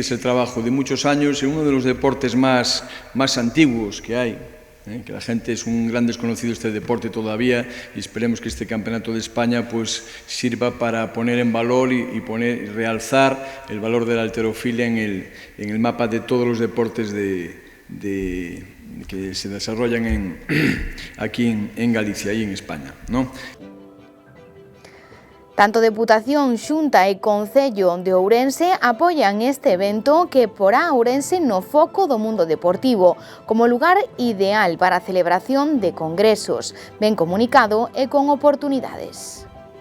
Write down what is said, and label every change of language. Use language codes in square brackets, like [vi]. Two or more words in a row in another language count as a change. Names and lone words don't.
[es] es el trabajo de muchos años en uno de los deportes más antiguos que hay, que la gente es un gran desconocido este deporte todavía y esperemos que este Campeonato de España pues sirva para poner en valor y realzar el valor de la halterofilia en el mapa de todos los deportes que se desarrollan aquí en Galicia y en España, ¿no? [gl] Tanto Deputación, Xunta e Concello de Ourense apoian este evento que porá a Ourense no foco do mundo deportivo, como lugar ideal para a celebración de congresos, ben comunicado e con oportunidades.